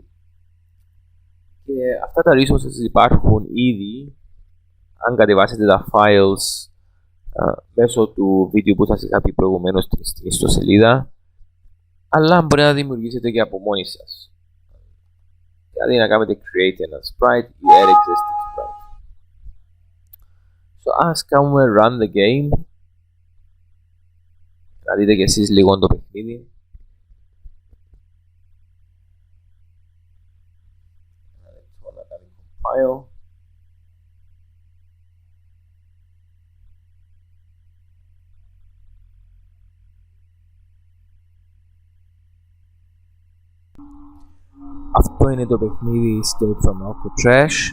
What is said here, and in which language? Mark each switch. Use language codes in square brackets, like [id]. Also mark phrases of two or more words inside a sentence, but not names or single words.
[el] Και αυτά τα resources υπάρχουν ήδη αν κατεβάσετε τα files μέσω του βίντεο που σας είχα πει προηγουμένως στην ιστοσελίδα, αλλά μπορεί να δημιουργήσετε και από μόνοι σας. Δηλαδή να κάνετε create ένα sprite ή [en] add existing sprite. So [el] ας κάνουμε [en] run the game. [el] Να δείτε και εσείς λίγο το παιχνίδι. Να κάνει compile. Αυτό είναι το παιχνίδι Escape from Alcatraz.